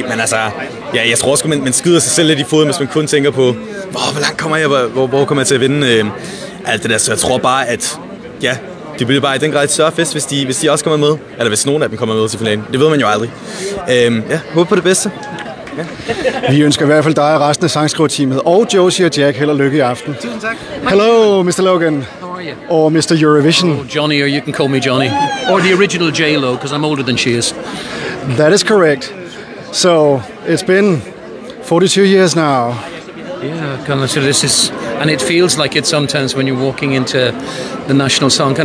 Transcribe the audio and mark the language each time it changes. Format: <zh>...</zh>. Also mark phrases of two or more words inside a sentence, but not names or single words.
<da>Men altså, ja, jeg tror også, man skyder sig selv lidt i foden, hvis man kun tænker på, hvor langt kommer jeg, hvor kommer jeg til at vinde alt det der. Så jeg tror bare, at ja, det bliver bare i den grad et større fest, hvis de også kommer med. Eller hvis nogen af dem kommer med til finalen. Det ved man jo aldrig. Ja, håber på det bedste. Ja. Vi ønsker i hvert fald dig og resten af sangskriverteamet og Josie og Jack held og lykke i aften. Tusind tak.</da> <en>Hello, Mr. Logan. How are you? Or Mr. Eurovision. Oh, Johnny, or you can call me Johnny. Or the original J-Lo, because I'm older than she is. That is correct. So, it's been 42 years now. Yeah, kind of, so this is, and it feels like it sometimes when you're walking into the national song.</en>